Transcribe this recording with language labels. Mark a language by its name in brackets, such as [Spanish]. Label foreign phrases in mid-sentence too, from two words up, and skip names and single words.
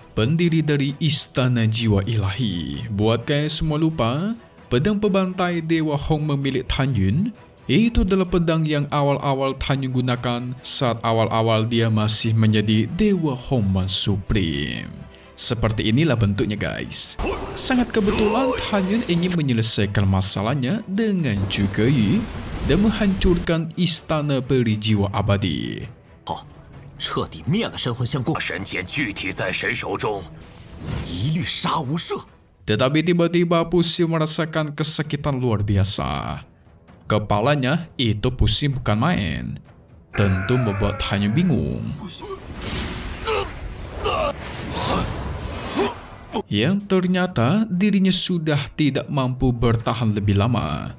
[Indonesian] Pendiri dari Istana Jiwa Ilahi. Buat kalian semua lupa, pedang pembantai dewa Hongmeng milik Tan Yun itu adalah pedang yang awal-awal Tan Yun gunakan saat awal-awal dia masih menjadi dewa Hongmeng Supreme. Seperti inilah bentuknya guys. Sangat kebetulan Tan Yun ingin menyelesaikan masalahnya dengan Zhuge Yu dan menghancurkan istana peri jiwa abadi. [Chinese] 彻底灭了神魂相公，神剑具体在谁手中？一律杀无赦。 [Indonesian] Tetapi tiba-tiba Pusil merasakan kesakitan luar biasa. Kepalanya itu pusing bukan main. Tentu membuat Tan Yun bingung. Yang ternyata dirinya sudah tidak mampu bertahan lebih lama.